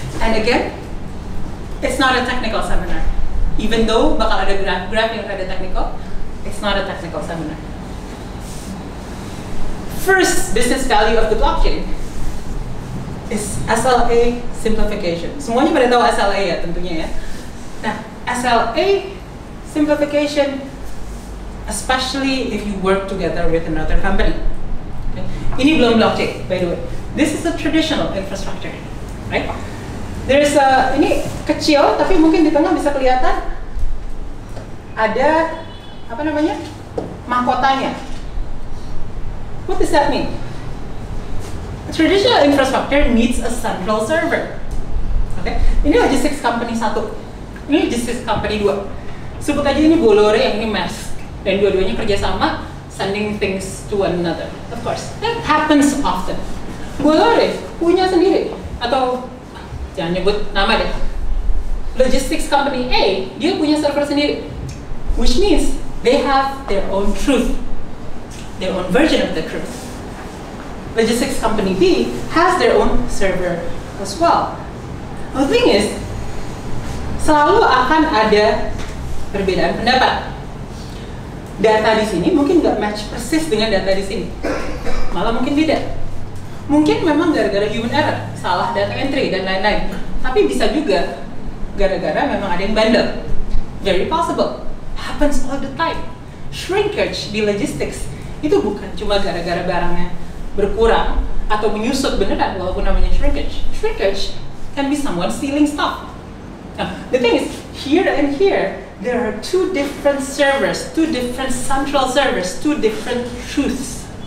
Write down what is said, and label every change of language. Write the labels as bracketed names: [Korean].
[English] And again, it's not a technical seminar. Even though [Indonesian] bakal ada graph yang ada technical, [English] it's not a technical seminar. First business value of the blockchain is SLA simplification. [Indonesian] Semuanya pada tahu SLA ya tentunya ya. [English] Nah, SLA simplification, especially if you work together with another company. Okay. [Indonesian] Ini belum blockchain, [English] by the way. This is a traditional infrastructure, right? [Indonesian] There's ini kecil, tapi mungkin di tengah bisa kelihatan ada apa namanya mahkotanya. [English] What does that mean? A traditional infrastructure needs a central server. [Indonesian] Okay? Ini logistics company 1, ini logistics company 2. Sebut aja ini Bolore, yang ini Maersk, dan dua-duanya kerjasama [English] sending things to one another. Of course, that happens often. [Indonesian] Bolore punya sendiri, atau jangan nyebut nama deh. Logistics company A, dia punya server sendiri, [English] which means they have their own truth, their own version of the truth. Logistics company B has their own server as well. The thing is, [Indonesian] selalu akan ada perbedaan pendapat. Data di sini mungkin nggak match persis dengan data di sini, malah mungkin beda. Mungkin memang gara-gara human error, salah data entry dan lain-lain. Tapi bisa juga gara-gara memang ada yang bandel. [English] Very possible, happens all the time. [Indonesian] Shrinkage di logistics itu bukan cuma gara-gara barangnya berkurang atau menyusut beneran walaupun namanya shrinkage. [English] Shrinkage can be someone stealing stuff. Now, the thing is, here and here, there are two different servers, two different central servers, two different truths.